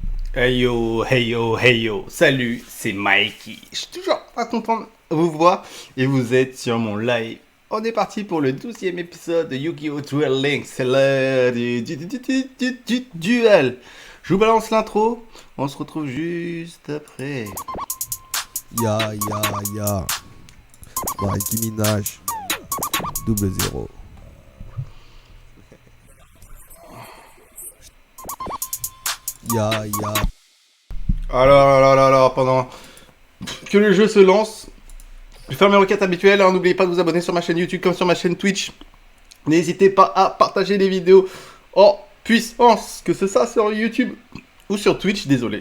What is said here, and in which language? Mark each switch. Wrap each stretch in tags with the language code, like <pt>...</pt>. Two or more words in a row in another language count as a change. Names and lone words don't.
<fr>Hey yo, hey yo, hey yo, salut, c'est Mikey. Je suis toujours pas content de vous voir et vous êtes sur mon live. On est parti pour le 12e épisode de Yu-Gi-Oh! Duel Links. C'est l'heure du duel. Je vous balance l'intro, on se retrouve juste après. Ya, ya, ya. Nicki Minaj. 0-0. Ya, ya. Alors, pendant que le jeu se lance, je vais faire mes requêtes habituelles. Hein. N'oubliez pas de vous abonner sur ma chaîne YouTube comme sur ma chaîne Twitch. N'hésitez pas à partager les vidéos en puissance, que ce soit sur YouTube ou sur Twitch, désolé.</fr>